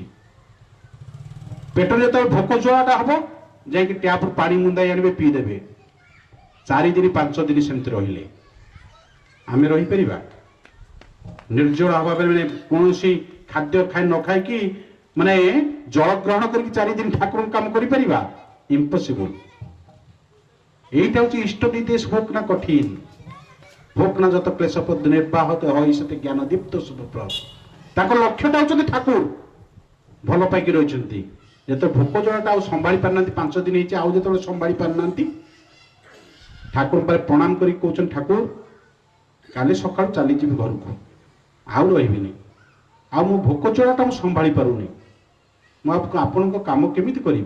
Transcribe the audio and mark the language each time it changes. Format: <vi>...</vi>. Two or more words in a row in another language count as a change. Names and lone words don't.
<or>ପେଟରେ ଯେତେବେଳେ ଭୋକ ଜଳାଟା ହବ ଯାଇକି ଟ୍ୟାପରୁ ପାଣି ମୁନ୍ଦାଇ ଆଣିବେ, ପିଇଦେବେ। 4 ଦିନ 5 ଦିନ ସେମିତି ରହିଲେ। ଆମେ ରହିପାରିବା? ନିର୍ଜଳ ଅଭାବରେ କୌଣସି ଖାଦ୍ୟ ନ ଖାଇକି ମାନେ ଜଳ ଗ୍ରହଣ କରିକି 4 ଦିନ ଠାକୁରଙ୍କ କାମ କରିପାରିବା? ଇମ୍ପସିବଲ।</or> <bn>এইটা হচ্ছে ইষ্ট নির্দেশ হোক না কঠিন, হোক না যত ক্লেশপদ নির্বাহতে হয় সেতে জ্ঞানদীপ্ত শুভপ্রদ।</bn> <or>তাଙ୍କ ଲକ୍ଷ୍ୟଟା ହଉଛନ୍ତି ଠାକୁର, ଭଲ ପାଇକି ରହିଛନ୍ତି। ଯେତେବେଳେ ଭୋକ ଜଳଟା ଆଉ ସମ୍ଭାଳି ପାରୁନାହାନ୍ତି, 5 ଦିନ ହେଇଛି, ଆଉ ଯେତେବେଳେ ସମ୍ଭାଳି ପାରୁନାହାନ୍ତି, ଠାକୁରଙ୍କ ପାଖରେ ପ୍ରଣାମ କରିକି କହୁଛନ୍ତି ଠାକୁର କାଲି ସକାଳୁ ଚାଲିଯିବି ଘରକୁ, ଆଉ ରହିବିନି, ଆଉ ମୋ ଭୋକ ଜଳଟା ମୁଁ ସମ୍ଭାଳି ପାରୁନି, ମୁଁ ଆପଣଙ୍କ କାମ କେମିତି କରିବି।</or>